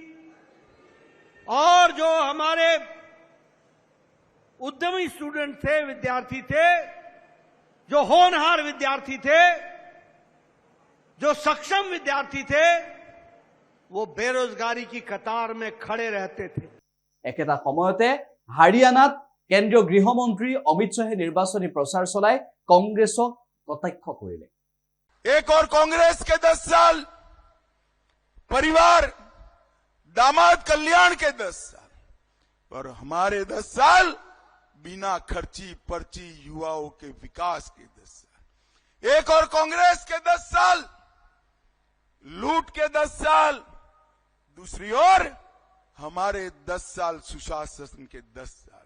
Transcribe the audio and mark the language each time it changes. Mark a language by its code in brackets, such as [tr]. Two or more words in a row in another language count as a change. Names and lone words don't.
[hi] और जो हमारे उद्यमी स्टूडेंट थे, विद्यार्थी थे, जो होनहार विद्यार्थी थे, जो सक्षम विद्यार्थी थे, वो बेरोजगारी की कतार में खड़े रहते थे। [as] एकेटा সময়তে হাৰিয়ানাত কেন্দ্ৰীয় গৃহমন্ত্ৰী অমিত শাহে নিৰ্বাচনী প্ৰচাৰ চলাই কংগ্ৰেছক কটাক্ষ কৰিলে। [hi] एक और कांग्रेस के 10 साल, परिवार दामाद कल्याण के 10 साल, और हमारे 10 साल बिना खर्ची पर्ची युवाओं के विकास के 10 साल। एक और कांग्रेस के 10 साल, लूट के 10 साल, दूसरी ओर हमारे 10 साल सुशासन के 10 साल।